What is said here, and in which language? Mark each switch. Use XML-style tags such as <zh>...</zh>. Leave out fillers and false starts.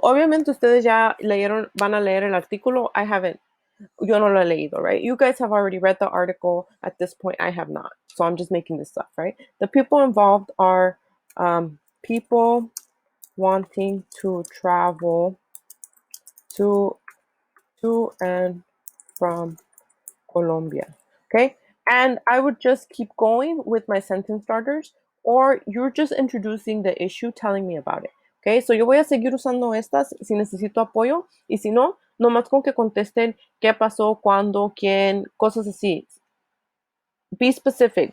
<es>Obviamente ustedes ya leyeron, van a leer el artículo.</es> <en>I haven't.</en> <es>Yo no lo he leído, right?</es> <en>You guys have already read the article. At this point, I have not. So I'm just making this up, right? The people involved are people wanting to travel to and from Colombia. Okay. And I would just keep going with my sentence starters, or you're just introducing the issue, telling me about it. Okay.</en> <es>So yo voy a seguir usando estas si necesito apoyo, y si no, nomás con que contesten qué pasó, cuándo, quién, cosas así.</es> <en>Be specific.</en>